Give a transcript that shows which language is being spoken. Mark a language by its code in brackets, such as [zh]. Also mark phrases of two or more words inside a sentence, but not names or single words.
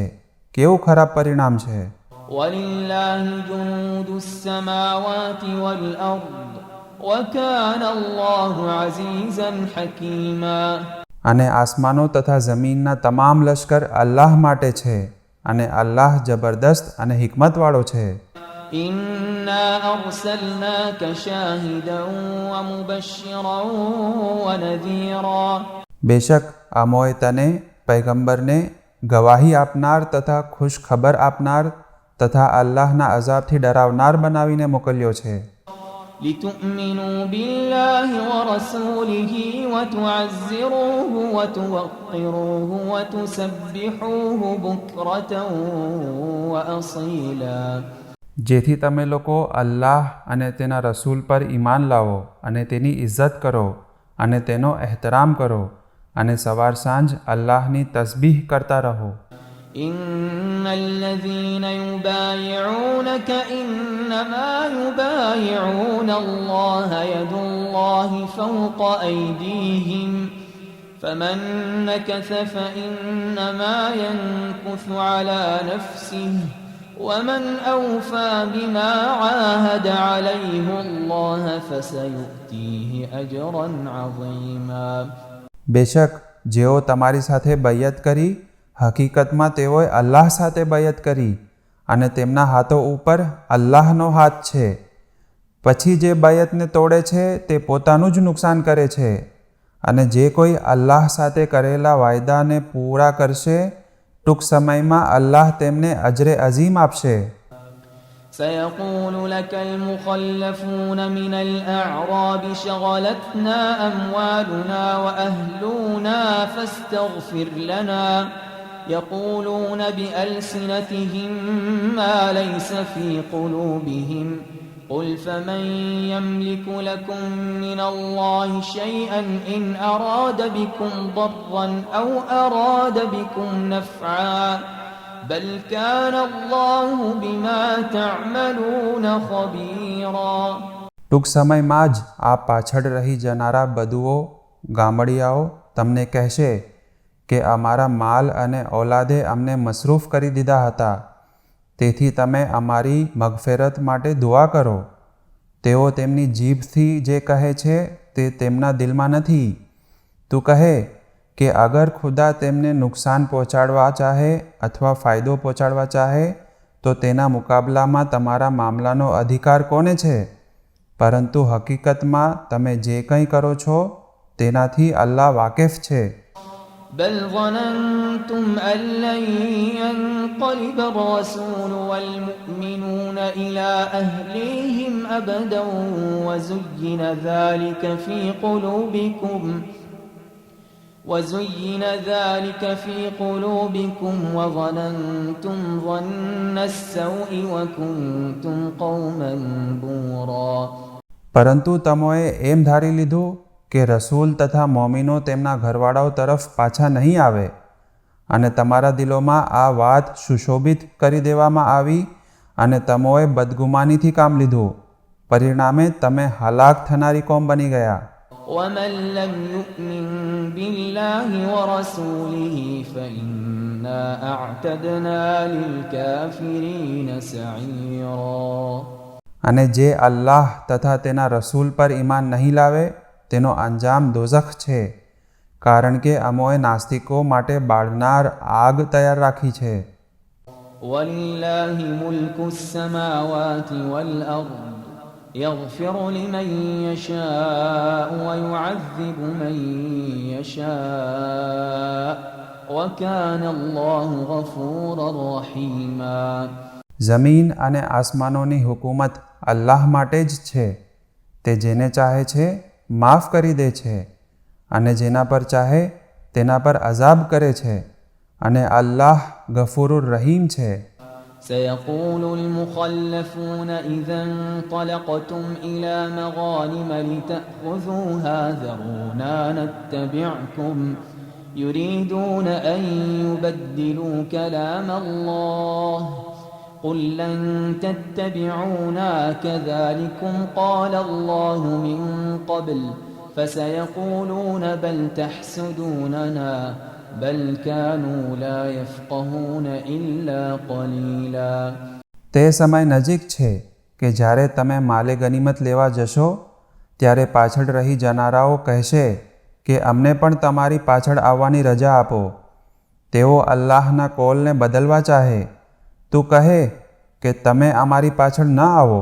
[gu] કેવું ખરાબ પરિણામ છે. [ar] ولله جنود السماوات والأرض وكان الله عزيزا حكيما. [gu] અને આસમાનો તથા જમીનના તમામ લશ્કર અલ્લાહ માટે છે, અને અલ્લાહ જબરદસ્ત અને હિકમતવાળો છે. [ar] إنا أرسلناك شاهدا ومبشرا ونذيرا. [gu] બેશક અમોએ તને પૈગંબરને ગવાહી આપનાર તથા ખુશ ખબર આપનાર તથા અલ્લાહના અઝાબથી ડરાવનાર બનાવીને મોકલ્યો છે. [ar] لتؤمنوا بالله ورسوله وتعزروه وتوقروه وتسبحوه بكرة وأصيلا. [gu] જેથી તમે લોકો અલ્લાહ અને તેના રસૂલ પર ઈમાન લાવો અને તેની ઇજ્જત કરો અને તેનો એહતરામ કરો અને સવાર સાંજ અલ્લાહની તસબીહ કરતા રહો. [ar] إن الذين يبايعونك إنما يبايعون الله يد الله فوق أيديهم فمن نكث فإنما ينكث على نفسه ومن أوفى بما عاهد عليه الله فسيؤتيه أجرا عظيما. [gu] બેશક જેઓ તમારી સાથે બૈયત કરી, હકીકતમાં તેઓએ અલ્લાહ સાથે બૈયત કરી, અને તેમના હાથો ઉપર અલ્લાહનો હાથ છે. પછી જે બૈયતને તોડે છે તે પોતાનું જ નુકસાન કરે છે, અને જે કોઈ અલ્લાહ સાથે કરેલા વાયદાને પૂરા કરશે, ટૂંક સમયમાં અલ્લાહ તેમને અજરે અઝીમ આપશે. [ar] سيقول لك المخلفون من الأعراب شغلتنا أموالنا وأهلنا فاستغفر لنا يقولون بألسنتهم ما ليس في قلوبهم قل فمن يملك لكم من الله شيئا إن أراد بكم ضرا أو أراد بكم نفعا بل كان الله بما تعملون خبيرا. [gu] ટૂંક સમયમાં જ આ પાછળ રહી જનારા બદુઓ ગામડિયાઓ તમને કહેશે કે અમારા માલ અને ઔલાદે અમને મસરૂફ કરી દીધા હતા, તેથી તમે અમારી મગફિરત માટે દુઆ કરો. તેઓ તેમની જીભથી જે કહે છે તે તેમના દિલમાં નથી. તું કહે કે અગર ખુદા તેમને નુકસાન પહોંચાડવા ચાહે અથવા ફાયદો પહોંચાડવા ચાહે તો તેના મુકાબલામાં તમારા મામલાનો અધિકાર કોને છે? પરંતુ હકીકતમાં તમે જે કંઈ કરો છો તેનાથી અલ્લાહ વાકેફ છે. [ar] بل ظننتم أن لن ينقلب الرسول والمؤمنون إلى أهليهم أبدا وزين ذلك في قلوبكم وظننتم ظن السوء وكنتم قوما بورا. [gu] પરંતુ તમોએ એમ ધારી લીધું કે રસૂલ તથા મોમિનો તેમના ઘરવાળાઓ તરફ પાછા નહીં આવે અને તમારા દિલોમાં આ વાત સુશોભિત કરી દેવામાં આવી અને તમોએ બદગુમાનીથી કામ લીધું. પરિણામે તમે હલાક થનારી કોમ બની ગયા. [ar] ومن لم يؤمن بالله ورسوله فإنا أعتدنا للكافرين سعيرا. [gu] અને જે અલ્લાહ તથા તેના રસૂલ પર ઈમાન નહીં લાવે તેનો અંજામ દોઝખ છે, કારણ કે અમોએ નાસ્તિકો માટે બાળનાર આગ તૈયાર રાખી છે. [ar] وَلِلَّهِ مُلْكُ السَّمَاوَاتِ وَالْأَرْضِ يَغْفِرُ لِمَن يَشَاءُ وَيُعَذِّبُ مَن يَشَاءُ وَكَانَ اللَّهُ غَفُورًا رَّحِيمًا. [gu] જમીન અને આસમાનોની હુકુમત અલ્લાહ માટે જ છે. તે જેને ચાહે છે માફ કરી દે છે અને જેના પર ચાહે તેના પર અઝાબ કરે છે અને અલ્લાહ ગફૂરુર રહીમ છે. [ar] سيقول المخلفون إذا انطلقتم إلى مغانم لتأخذوها ذرونا نتبعكم يريدون أن يبدلوا كلام الله قل لن تتبعونا كذلكم قال الله من قبل فسيقولون بل تحسدوننا بل كانوا لا يفقهون إلا قليلا. [gu] તે સમય નજીક છે કે જ્યારે તમે માલે ગનીમત લેવા જશો ત્યારે પાછળ રહી જનારાઓ કહેશે કે અમને પણ તમારી પાછળ આવવાની રજા આપો. તેઓ અલ્લાહના કોલને બદલવા ચાહે. તું કહે કે તમે અમારી પાછળ ન આવો.